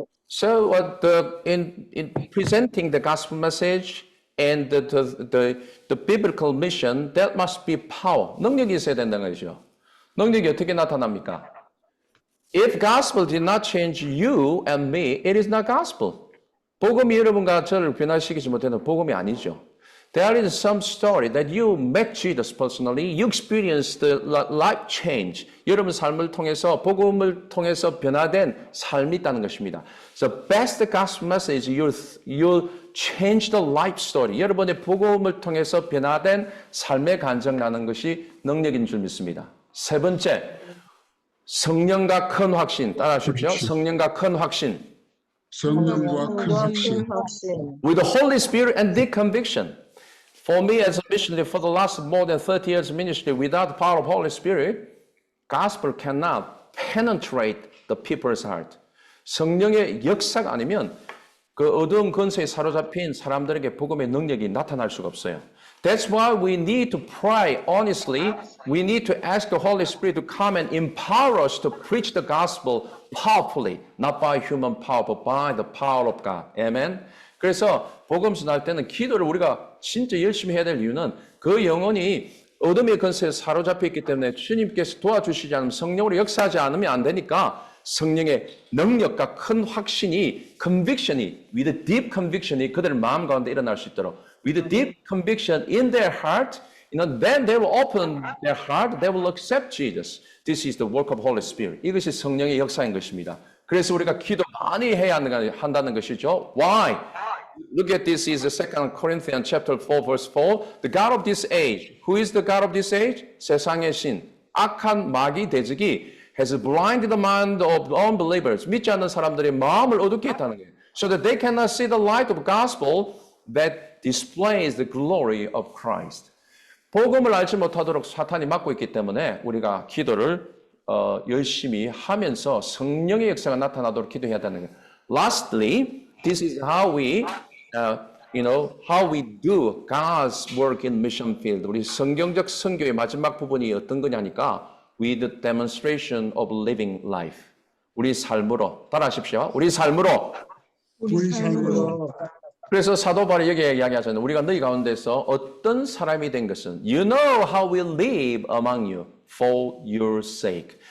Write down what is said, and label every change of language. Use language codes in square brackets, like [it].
[en] So in presenting the gospel message and the biblical mission, that must be power. [ko] 능력이 있어야 된다는 거죠. 능력이 어떻게 나타납니까? [en] If gospel did not change you and me, it is not gospel. [ko] 복음이 여러분과 저를 변화시키지 못하는 복음이 아니죠. [en] There is some story that you met Jesus personally, you experienced the life change. [ko] 여러분 삶을 통해서, 복음을 통해서 변화된 삶이 있다는 것입니다. [en] So best gospel message, you change the life story. [ko] 여러분의 복음을 통해서 변화된 삶의 간증 나는 것이 능력인 줄 믿습니다. 세 번째, 성령과 큰 확신. 따라하십시오. 성령과 큰 확신. 성령과 큰 확신. [en] With the Holy Spirit and deep conviction. For me as a missionary for the last more than 30 years ministry, without the power of Holy Spirit, gospel cannot penetrate the people's heart. [ko] 성령의 역사가 아니면 그 어두운 근세에 사로잡힌 사람들에게 복음의 능력이 나타날 수가 없어요. [en] That's why we need to pray honestly. We need to ask the Holy Spirit to come and empower us to preach the gospel powerfully, not by human power, but by the power of God. Amen. [ko] 그래서 복음 전할 때는 기도를 우리가 진짜 열심히 해야 될 이유는 그 영혼이 어둠의 근세에 사로잡혀 있기 때문에 주님께서 도와주시지 않으면 성령으로 역사하지 않으면 안 되니까 성령의 능력과 큰 확신이, conviction이, [en] with deep conviction이 그들 마음 가운데 일어날 수 있도록 with deep conviction in their heart, then they will open their heart, they will accept Jesus. This is the work of Holy Spirit. [ko] 이것이 성령의 역사인 것입니다. 그래서 우리가 기도 많이 해야 한다는 것이죠. [en] Why? Look at this is the 2 Corinthians chapter 4 verse 4. The God of this age. Who is the God of this age? [ko] 세상의 신. 악한 마귀 대적이 [en] has blinded the mind of unbelievers. [ko] 믿지 않는 사람들의 마음을 어둡게 했다는 거예요. [en] So that they cannot see the light of gospel that displays the glory of Christ. [ko] 복음을 알지 못하도록 사탄이 막고 있기 때문에 우리가 기도를 열심히 하면서 성령의 역사가 나타나도록 기도해야 되는 거예요. [en] Lastly, this is how we, how we do God's work in mission field. [ko] 우리 성경적 선교의 마지막 부분이 어떤 거냐니까 [en] with the demonstration of living life. [ko] 우리 삶으로 따라하십시오. 우리 삶으로. 우리 삶으로 그래서 사도 바울이 여기에 이야기하잖아요. 우리가 너희 가운데서 어떤 사람이 된 것은 [en] You know how we live among you for your sake.